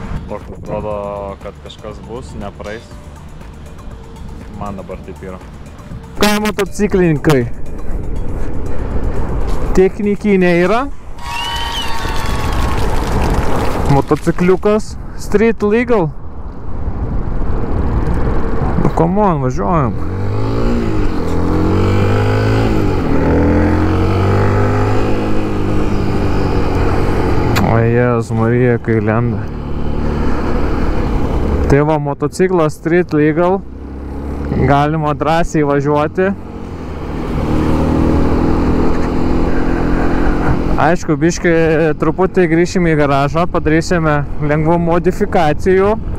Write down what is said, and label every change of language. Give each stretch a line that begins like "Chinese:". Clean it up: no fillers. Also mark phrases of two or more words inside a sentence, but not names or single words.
Lithuanian: Toks atrodo, kad kažkas bus, nepraeis. Man dabar taip yra. Ką motociklininkai? Technikinė yra. Motocikliukas
English: street legal. Nu, come on,
Lithuanian: važiuojam. O Jėzus Marija, kai lenda. Tai va, motociklas
English: street legal.
Lithuanian: Galima drąsiai važiuoti. Aišku, biškai truputį grįšim į garažą, padarysime lengvų modifikacijų.